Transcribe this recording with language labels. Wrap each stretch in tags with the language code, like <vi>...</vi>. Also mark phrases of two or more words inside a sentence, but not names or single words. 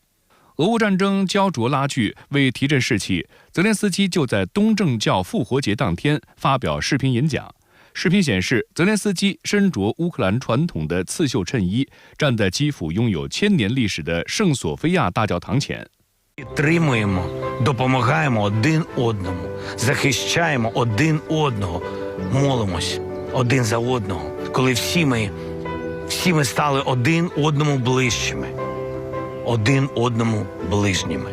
<zh>俄乌战争焦灼拉锯，为提振士气，泽连斯基就在东正教复活节当天发表视频演讲。视频显示，泽连斯基身着乌克兰传统的刺绣衬衣，站在基辅拥有1000年历史的圣索菲亚大教堂前。</zh> <uk>Підтримуємо, допомагаємо один одному, захищаємо один одного, молимось один за одного, коли всі ми стали один одному ближчими, один одному ближніми.</uk>